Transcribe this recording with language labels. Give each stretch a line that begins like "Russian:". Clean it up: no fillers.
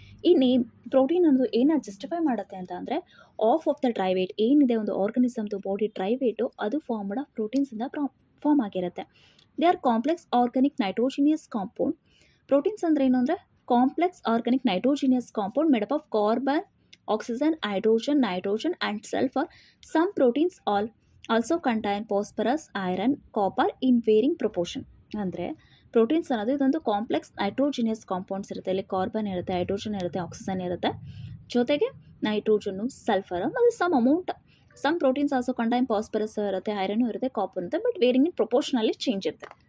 Kannada: ಈ name protein ಅನ್ನೋದು ಏನನ್ನ ಜಸ್ಟಿಫೈ ಮಾಡುತ್ತೆ ಅಂತ ಅಂದರೆ ಆಫ್ ದ ಡ್ರೈ ವೇಟ್ ಏನಿದೆ ಒಂದು ಆರ್ಗನಿಸಮ್ದು ಬಾಡಿ ಡ್ರೈ ವೇಟು ಅದು ಫಾರ್ಮ್ಡ್ ಆಫ್ ಪ್ರೋಟೀನ್ಸಿಂದ ಫಾರ್ಮ್ ಆಗಿರುತ್ತೆ.
English: They are complex organic nitrogenous compound.
Kannada: Proteins ಅಂದರೆ ಏನು ಅಂದರೆ
English: Complex organic nitrogenous compound made up of carbon, oxygen, hydrogen, nitrogen and sulfur. Some proteins also contain phosphorus, iron, copper in varying proportion.
Kannada: ಅಂದರೆ proteins ಅನ್ನೋದು ಇದೊಂದು complex ನೈಟ್ರೋಜಿನಿಯಸ್ compounds ಇರುತ್ತೆ. ಇಲ್ಲಿ carbon ಇರುತ್ತೆ, hydrogen ಇರುತ್ತೆ, ಆಕ್ಸಿಜನ್ ಇರುತ್ತೆ, ಜೊತೆಗೆ ನೈಟ್ರೋಜನ್ನು, ಸಲ್ಫರ್ ಮತ್ತು
English: some proteins also contain phosphorus
Kannada: ಇರುತ್ತೆ, ಐರನ್ ಇರುತ್ತೆ, ಕಾಪರ್ ಇರುತ್ತೆ, ಬಟ್ ವೇರಿಂಗ್ ಇನ್ ಪ್ರೊಪೋರ್ಷನಲ್ಲಿ ಚೇಂಜ್ ಇರುತ್ತೆ.